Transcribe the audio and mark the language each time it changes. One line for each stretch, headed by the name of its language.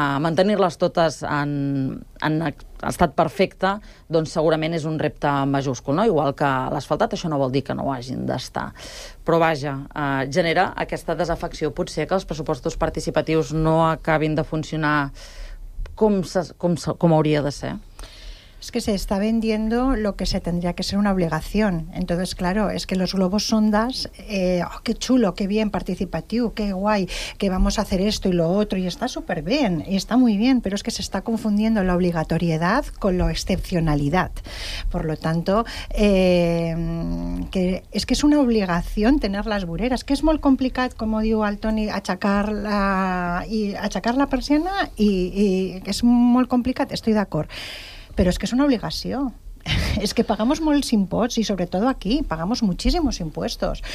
Catalan: Mantenir-les totes en estat perfecte, doncs segurament és un repte majúscul, no? Igual que l'asfaltat, això no vol dir que no ho hagin d'estar. Però vaja, genera aquesta desafecció, potser, que els pressupostos participatius no acabin de funcionar com hauria de ser.
Spanish: Es que se está vendiendo lo que se tendría que ser una obligación. Entonces, claro, es que los globos sondas, oh, qué chulo, qué bien, participativo, qué guay, que vamos a hacer esto y lo otro, y está súper bien, y está muy bien, pero es que se está confundiendo la obligatoriedad con la excepcionalidad. Por lo tanto, que es una obligación tener las voreres, que es muy complicado, como digo al Toni, achacar la persiana, y es muy complicado, estoy de acuerdo.
Catalan: Però és que és una obligació. És que pagam molts impostos i sobretot aquí pagam moltíssims impostos.